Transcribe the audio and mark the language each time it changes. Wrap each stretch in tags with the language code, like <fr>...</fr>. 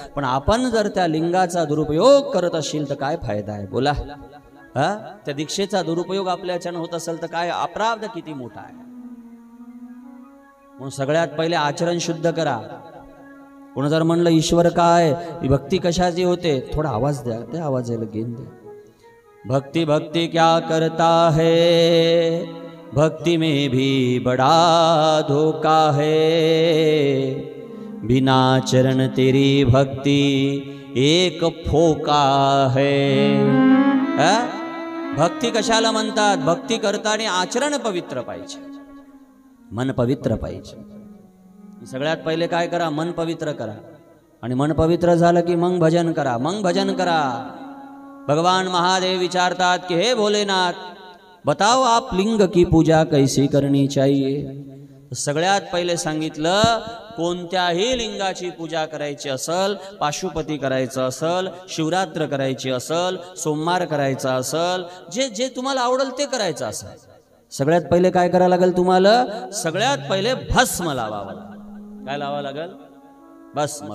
<mr>पण आपण जर त्या लिंगाचा दुरुपयोग करत असेल तर काय फायदा आहे बोला? त्या दीक्षेचा दुरुपयोग आपल्याच्यानं होत असेल तर काय अपराध किती मोठा आहे. म्हणून सगळ्यात पहिले आचरण शुद्ध करा. कोण जर म्हणलं ईश्वर काय, भक्ती कशाची होते, थोडा आवाज द्या, त्या आवाजाला गेन द्या.</mr> <hi>भक्ति भक्ति क्या करता है, भक्ति में भी बड़ा धोखा है, बिना चरण तेरी भक्ति एक फोका है.</hi> <mr>भक्ती कशाला म्हणतात? भक्ती करताना आचरण पवित्र पाहिजे, मन पवित्र पाहिजे. सगळ्यात पहिले काय करा, मन पवित्र करा. आणि मन पवित्र झालं की मग भजन करा, मग भजन करा.</mr> <hi>भगवान</hi> <mr>महादेव विचारतात</mr> <hi>कि हे भोलेनाथ, बताओ आप लिंग की पूजा कैसी करनी चाहिए.</hi> <mr>सगळ्यात पहिले सांगितलं, कोणत्याही लिंगाची पूजा करायची असल, पाशुपती करायचं असल, शिवरात्र करायची असल, सोमवार करायचा असल, जे तुम्हाला आवडेल ते करायचं असेल, सगळ्यात पहिले काय करावं लागेल तुम्हाला? सगळ्यात पहिले भस्म लावावं लागेल. काय लावावं लागेल? भस्म.</mr>